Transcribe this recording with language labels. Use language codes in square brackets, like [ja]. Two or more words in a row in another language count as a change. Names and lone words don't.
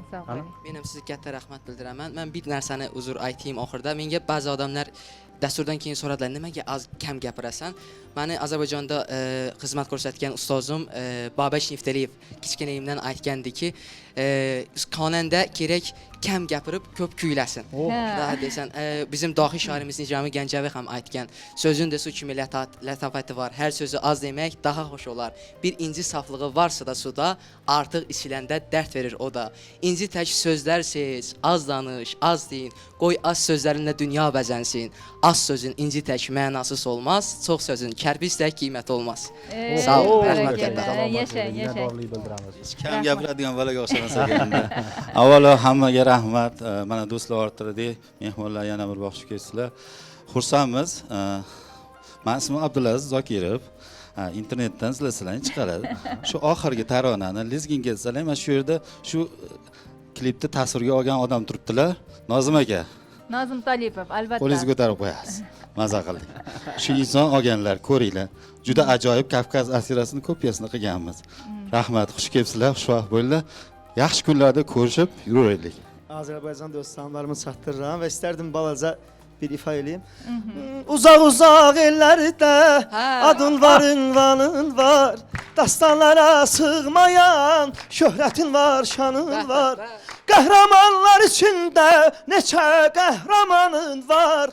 [uz] Men ham sizga katta rahmat bildiraman. Men bir narsani uzr aytayim oxirida. Menga ba'zi odamlar dasturdan keyin so'radilar, nimaga kam gapirasan? Meni Ozarbayjonda xizmat ko'rsatgan ustozim Babach Niftaliyev kichkinayimdan aytgandiki, xonanda kerak kam gapirib ko'p kuylasin. [az] Daha desən, bizim dahi şairimiz Nicami Gəncəvi [uz] ham aytgan, [az] sözün də su kimi lətafəti var. Hər sözü az demək daha xoş olar. Bir inci saflığı varsa da suda, artıq içiləndə dərd verir o da. İnci tək sözlər seç, az danış, az deyin. Qoy az sözlərinlə dünya bəzənsin. Az sözün inci tək mənasız olmaz, çox sözün kərpic tək qiymət olmaz. Sağ ol, rəhmət edirəm. [uz] Yasha, yasha. Kam gapiradigan bolaga o'xshamasa endi. Avvalo hammaga rahmat. Mana do'stlar orttirdik. Mehmonlar yana bir bor xush kelibsizlar. Xursandmiz. Men ismim Abdulaziz Zokirov. Internetdan izlasalaring chiqaradi. Shu oxirgi taronani lezginga desalar, mana shu yerda shu klipni tasvirga olgan odam turibdilar. Nozim aka. Nozim Tolipov, albatta. Qo'lingizni ko'tarib qo'yasiz. Maza qildik. Shu inson olganlar, ko'ringlar. Juda ajoyib Kavkaz asirasini kopiyasini qilganmiz. Rahmat, xush kelibsizlar, xushvaqt bo'linglar. Yaxshi kunlarda ko'rishib yuraylik. [az] Azərbaycan dostlarımı çatdırıram və istərdim balaca bir ifa eləyim. Uzaq ellərdə adın var, ünvanın var. Dastanlara sığmayan şöhrətin var, şanın var. Qəhrəmanlar içində neçə qəhrəmanın var.